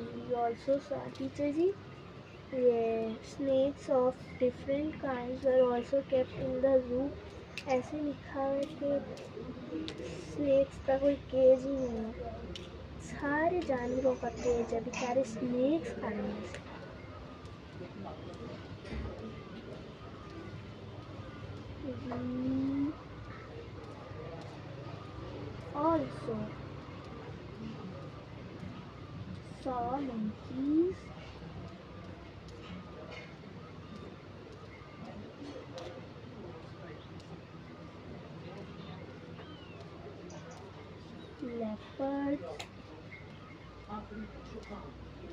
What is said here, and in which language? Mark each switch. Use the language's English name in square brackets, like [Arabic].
[English] We also saw teacher [Hindi] जी ये [English] snakes of different kinds were also kept in the zoo। [Hindi] ऐसे लिखा है कि snakes का कोई केज ही नहीं है, सारे जानवरों का केज है, बेचारे स्नेक्स खाएंगे इसे। [English] We also saw monkeys leopards rhinoceros।